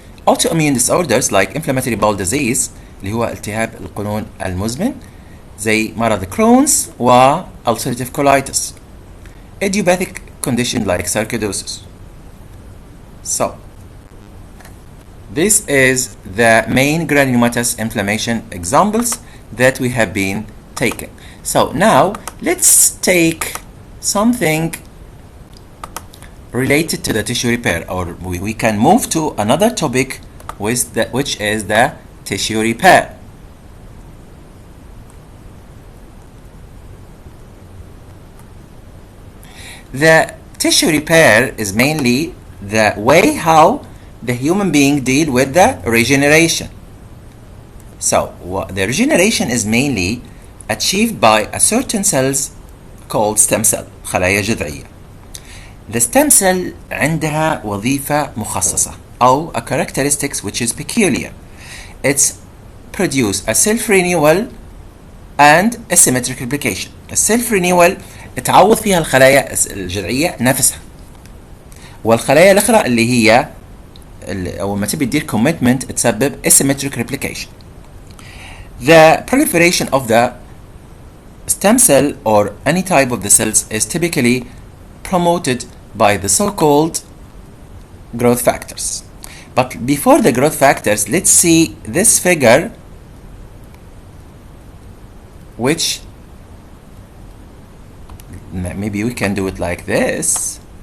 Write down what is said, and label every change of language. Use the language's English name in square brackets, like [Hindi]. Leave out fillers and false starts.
[English] Autoimmune disorders like inflammatory bowel disease [Arabic] اللي هو التهاب القولون المزمن زي مرض كرونز و [English] ulcerative colitis. Idiopathic condition like sarcoidosis. So this is the main granulomatous inflammation examples that we have been taking. So now let's take something related to the tissue repair, or we can move to another topic which is the tissue repair. The tissue repair is mainly the way how the human being deal with the regeneration. So the regeneration is mainly achieved by a certain cells called stem cell, [Arabic] خلايا جذعية. [English] The stem cell [Arabic] عندها وظيفة مخصصة أو [English] a characteristics which is peculiar. It's produce a self renewal and asymmetric replication. A self renewal [Arabic] تعوض فيها الخلايا الجذعية نفسها. والخلايا الأخرى اللي هي أول ما تبي تدير commitment تسبب [English] asymmetric replication. The proliferation of the stem cell or any type of the cells is typically promoted by the so-called growth factors. But before the growth factors, let's see this figure, which maybe we can do it like this.